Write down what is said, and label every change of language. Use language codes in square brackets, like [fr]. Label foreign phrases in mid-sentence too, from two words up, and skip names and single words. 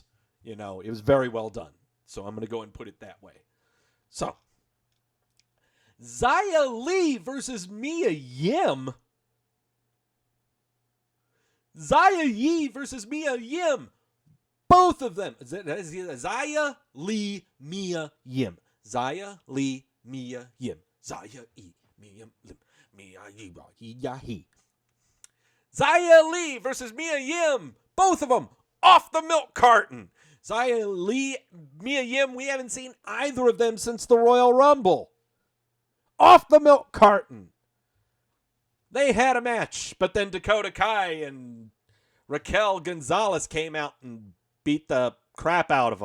[en] You know, it was very well done. So I'm going to go and put it that way. So, Xia Li versus Mia Yim. Xia Yi versus Mia Yim. Both of them. Xia Li, Mia Yim. Xia Li, Mia Yim. Xia Yi, Mia Lim. Mia Yi, Yi. Xia Li versus Mia Yim. Both of them off the milk carton. Xia Li, Mia Yim, we haven't seen either of them since the Royal Rumble. Off the milk carton. They had a match, but then Dakota Kai and Raquel Gonzalez came out and beat the crap out of them.